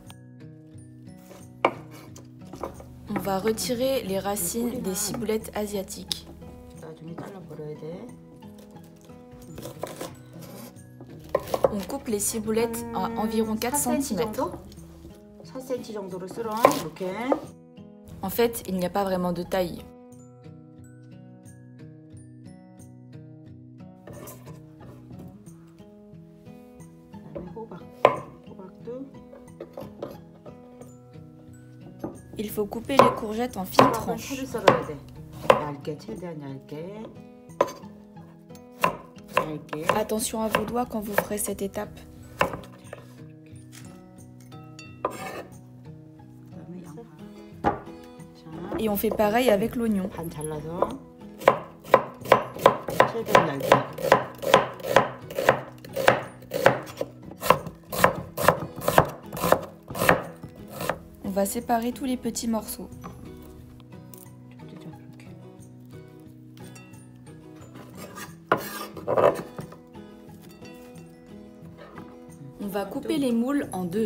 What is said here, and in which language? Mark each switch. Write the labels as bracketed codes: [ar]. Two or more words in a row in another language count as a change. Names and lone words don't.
[fr] On va retirer les racines des ciboulettes asiatiques. On coupe les ciboulettes à environ 4 cm. [ko] 4cm 정도로 썰어. 이렇게. [fr] En fait, il n'y a pas vraiment de taille. Il faut couper les courgettes en fines tranches. [ko] 얇게, 최대한 얇게. [fr] Attention à vos doigts quand vous ferez cette étape. Et on fait pareil avec l'oignon. [ko] 반 잘라서 최대한 얇게. [fr] On va séparer tous les petits morceaux. On va couper les moules en deux.